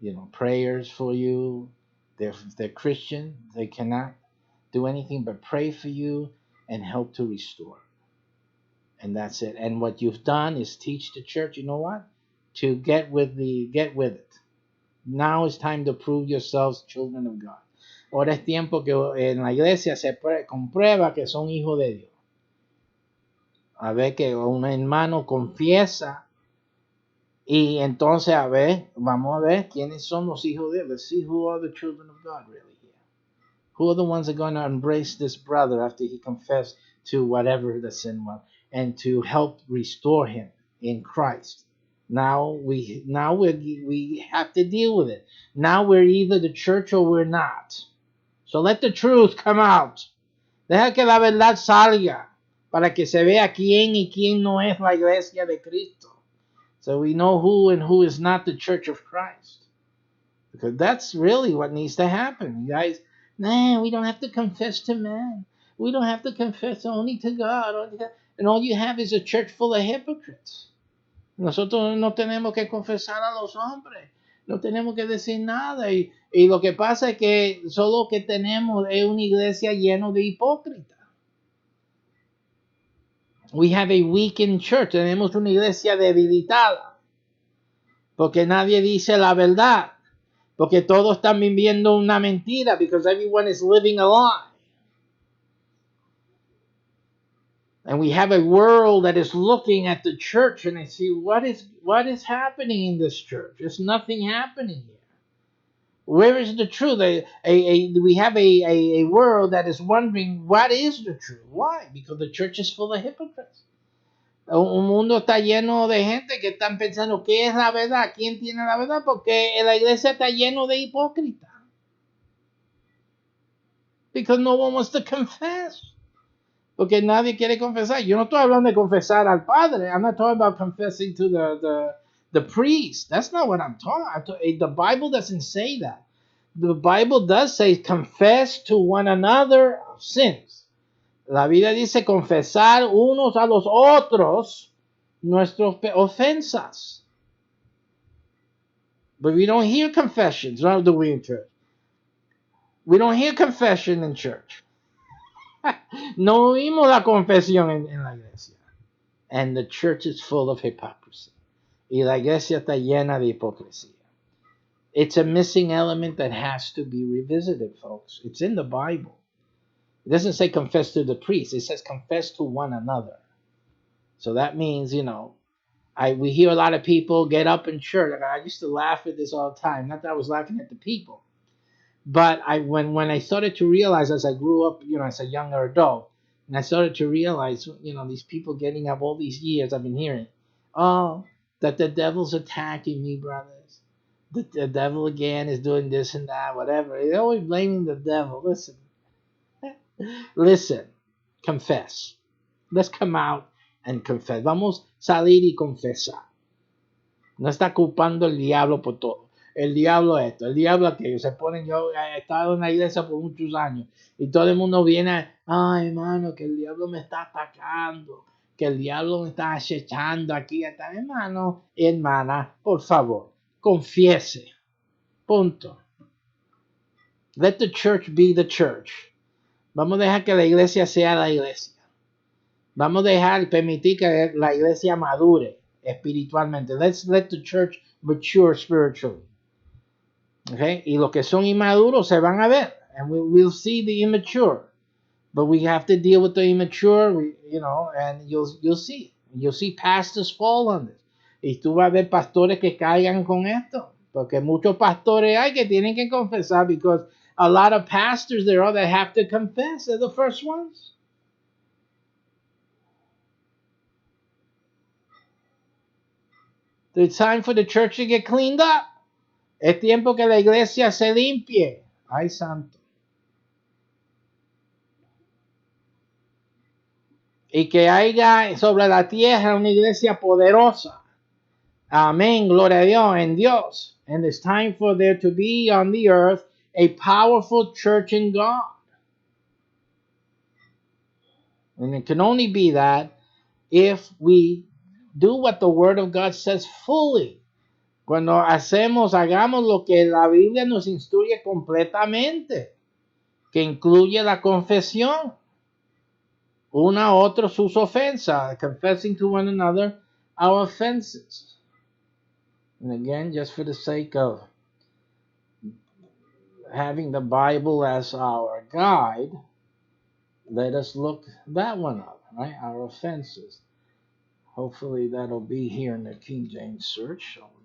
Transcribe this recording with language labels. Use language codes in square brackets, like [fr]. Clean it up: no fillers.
[en] Prayers for you. They're Christian. They cannot do anything but pray for you and help to restore. And that's it. And what you've done is teach the church, you know what? To get with it. Now it's time to prove yourselves children of God. [es] Ahora es tiempo que en la iglesia se comprueba que son hijos de Dios. A ver que un hermano confiesa y entonces vamos a ver quiénes son los hijos de Dios. [en] Let's see who are the children of God really here. Who are the ones that are going to embrace this brother after he confessed to whatever the sin was and to help restore him in Christ? Now we have to deal with it. Now we're either the church or we're not. So let the truth come out. [es] Deja que la verdad salga para que se vea quién y quién no es la iglesia de Cristo. [en] So we know who and who is not the church of Christ. Because that's really what needs to happen. You guys, we don't have to confess to man. We don't have to confess only to God. And all you have is a church full of hypocrites. [es] Nosotros no tenemos que confesar a los hombres. No tenemos que decir nada. Y lo que pasa es que solo que tenemos es una iglesia llena de hipócritas. [en] We have a weakened church. [es] Tenemos una iglesia debilitada. Porque nadie dice la verdad. Porque todos están viviendo una mentira. [en] Because everyone is living a lie. And we have a world that is looking at the church and they see what is happening in this church. There's nothing happening here. Where is the truth? We have a world that is wondering what is the truth. Why? Because the church is full of hypocrites. [es] Un mundo está lleno de gente que están pensando qué es la verdad, quién tiene la verdad, porque la iglesia está lleno de hipócritas. [en] Because no one wants to confess. [es] Porque nadie quiere confesar. Yo no estoy hablando de confesar al Padre. [en] I'm not talking about confessing to the priest. That's not what I'm talking about. The Bible doesn't say that. The Bible does say confess to one another sins. [es] La Biblia dice confesar unos a los otros nuestras ofensas. [en] But we don't hear confessions, nor do we in church. We don't hear confession in church. [es] No oímos la confesión en la iglesia. [en] And the church is full of hypocrisy. [es] Y la iglesia está llena de hipocresía. [en] It's a missing element that has to be revisited, folks. It's in the Bible. It doesn't say confess to the priest. It says confess to one another. So that means, we hear a lot of people get up in church. I used to laugh at this all the time. Not that I was laughing at the people. But when I started to realize as I grew up, as a younger adult, and I started to realize, these people getting up all these years, I've been hearing, that the devil's attacking me, brothers. The devil again is doing this and that, whatever. They're always blaming the devil. Listen, confess. Let's come out and confess. [es] Vamos a salir y confesar. No está culpando el diablo por todo. El diablo esto, el diablo aquello. Yo he estado en la iglesia por muchos años y todo el mundo viene, ay hermano, que el diablo me está atacando, que el diablo me está acechando aquí. Hermano y hermana, por favor, confiese. Punto. [en] Let the church be the church. [es] Vamos a dejar que la iglesia sea la iglesia. Vamos a permitir que la iglesia madure espiritualmente. [en] Let's let the church mature spiritually. Okay? [es] Y los que son inmaduros se van a ver. [en] And we'll see the immature. But we have to deal with the immature, and you'll see. You'll see pastors fall on this. [es] Y tú vas a ver pastores que caigan con esto. Porque muchos pastores hay que tienen que confesar [en] because a lot of pastors there are that have to confess. They're the first ones. It's time for the church to get cleaned up. [es] Es tiempo que la iglesia se limpie. Ay, santo. Y que haya sobre la tierra una iglesia poderosa. Amén. Gloria a Dios en Dios. [en] And it's time for there to be on the earth a powerful church in God. And it can only be that if we do what the Word of God says fully. [es] Cuando hagamos lo que la Biblia nos instruye completamente, que incluye la confesión, una a otro sus ofensas, [en] confessing to one another our offenses. And again, just for the sake of having the Bible as our guide, let us look that one up, right? Our offenses. Hopefully that'll be here in the King James search.